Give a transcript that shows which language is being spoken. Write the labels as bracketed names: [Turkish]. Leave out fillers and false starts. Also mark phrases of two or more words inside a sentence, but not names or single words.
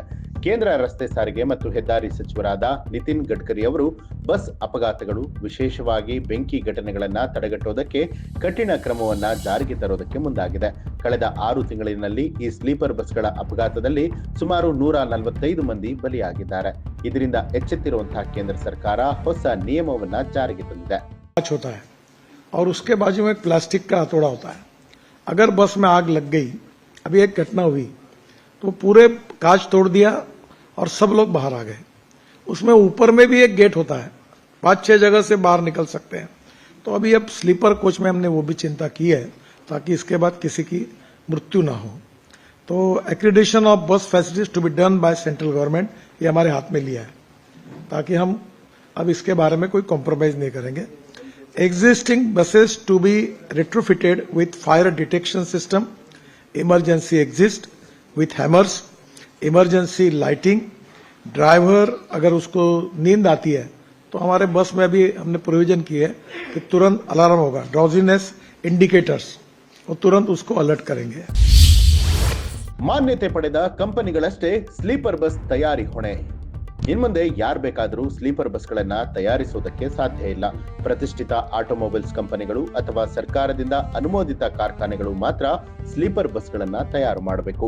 [Kannada] ಕೇಂದ್ರ ರಸ್ತೆ ಸಾರಿಗೆ ಮತ್ತು ಹೆದ್ದಾರಿ ಸಚಿವರಾದ ನಿತಿನ್ ಗಡ್ಕರಿ ಅವರು ಬಸ್ ಅಪಘಾತಗಳು, ವಿಶೇಷವಾಗಿ ಬೆಂಕಿ ಘಟನೆಗಳನ್ನ ತಡೆಗಟ್ಟುವುದಕ್ಕೆ ಕಠಿಣ ಕ್ರಮವನ್ನ ಜಾರಿಗೆ ತರುವುದಕ್ಕೆ ಮುಂದಾಗಿದೆ. ಕಳೆದ 6 ತಿಂಗಳಿನಲ್ಲಿ ಈ ಸ್ಲೀಪರ್ ಬಸ್ಗಳ ಅಪಘಾತದಲ್ಲಿ ಸುಮಾರು 145 ಮಂದಿ ಬಲಿಯಾಗಿದ್ದಾರೆ. ಇದರಿಂದ ಎಚ್ಚೆತ್ತಿರುವಂತಹ ಕೇಂದ್ರ ಸರ್ಕಾರ ಹೊಸ ನಿಯಮವನ್ನ ಜಾರಿಗೆ ತಂದಿದೆ. [Hindi] होता है और उसके बाजू में प्लास्टिक का हथौड़ा होता है. अगर बस में आग लग गई, अभी एक घटना हुई तो पूरे कांच तोड़ दिया और सब लोग बाहर आ गए. उसमें ऊपर में भी एक गेट होता है, 5-6 जगह से बाहर निकल सकते हैं. तो अभी अब स्लीपर कोच में हमने वो भी चिंता की है ताकि इसके बाद किसी की मृत्यु ना हो. तो [English] accreditation of bus facilities to be done by central government, [Hindi] ये हमारे हाथ में लिया है ताकि हम अब इसके बारे में कोई कॉम्प्रोमाइज नहीं करेंगे. [English] Existing buses to be retrofitted with fire detection system, emergency exit with hammers, emergency lighting. [Hindi] ड्राइवर अगर उसको नींद आती है तो हमारे बस में भी हमने प्रोविजन की है कि तुरंत अलार्म होगा, [English] drowsiness indicators, [Hindi] वो तुरंत उसको अलर्ट करेंगे. [Kannada] ಮಾನ್ಯತೆ ಪಡೆದ ಕಂಪನಿಗಳಷ್ಟೇ ಸ್ಲೀಪರ್ ಬಸ್ ತಯಾರಿ ಹೊಣೆ. ಇನ್ಮುಂದೆ ಯಾರು ಬೇಕಾದರೂ ಸ್ಲೀಪರ್ ಬಸ್ಗಳನ್ನ ತಯಾರಿಸುವುದಕ್ಕೆ ಸಾಧ್ಯ ಇಲ್ಲ. ಪ್ರತಿಷ್ಠಿತ ಆಟೋಮೊಬೈಲ್ಸ್ ಕಂಪನಿಗಳು ಅಥವಾ ಸರ್ಕಾರದಿಂದ ಅನುಮೋದಿತ ಕಾರ್ಖಾನೆಗಳು ಮಾತ್ರ ಸ್ಲೀಪರ್ ಬಸ್ಗಳನ್ನ ತಯಾರು ಮಾಡಬೇಕು.